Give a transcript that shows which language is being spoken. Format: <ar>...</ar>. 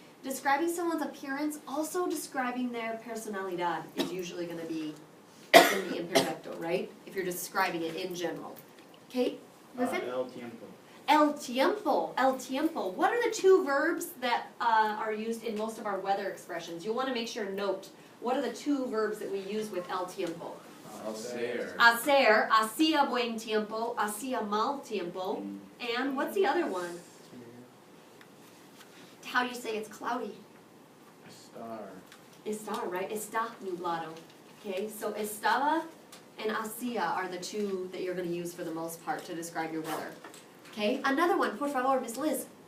<en>Describing someone's appearance, also describing their personalidad is usually going to be in the imperfecto, right? If you're describing it in general. Okay, Griffin?</en> <es>El tiempo. El tiempo. El tiempo.</es> <en>What are the 2 verbs that are used in most of our weather expressions? You'll want to make sure and note what are the 2 verbs that we use with el tiempo.</en> <es>Hacer. Hacer, hacía buen tiempo, hacía mal tiempo,</es> <en>and what's the other one? How do you say it's cloudy? Estar, right?</en> <es>Está nublado.</es> <en>Okay, so estaba and hacía are the 2 that you're going to use for the most part to describe your weather. Okay, another one, por favor, Miss Liz.</en>